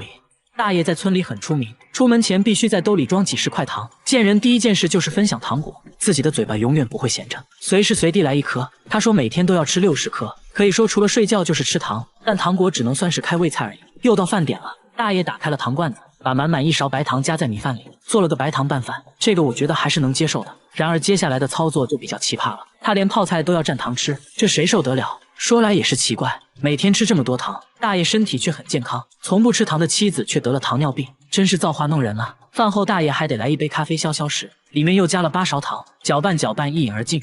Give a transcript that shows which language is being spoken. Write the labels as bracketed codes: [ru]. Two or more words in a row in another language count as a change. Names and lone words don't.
[zh] 大爺在村裡很出名，出門前必須在兜裡裝幾十塊糖，見人第一件事就是分享糖果，自己的嘴巴永遠不會閒着，隨時隨地來一顆。他說每天都要吃60顆，可以說除了睡覺就是吃糖，但糖果只能算是開胃菜而已。又到飯點了，大爺打開了糖罐子，把滿滿1勺白糖加在米飯裡，做了個白糖拌飯，這個我覺得還是能接受的。然而接下來的操作就比較奇葩了，他連泡菜都要蘸糖吃，這誰受得了？說來也是奇怪，每天吃這麼多糖，大爺身體卻很健康，從不吃糖的妻子卻得了糖尿病，真是造化弄人啊。飯後大爺還得來一杯咖啡消消食，裡面又加了8勺糖，攪拌攪拌一飲而盡。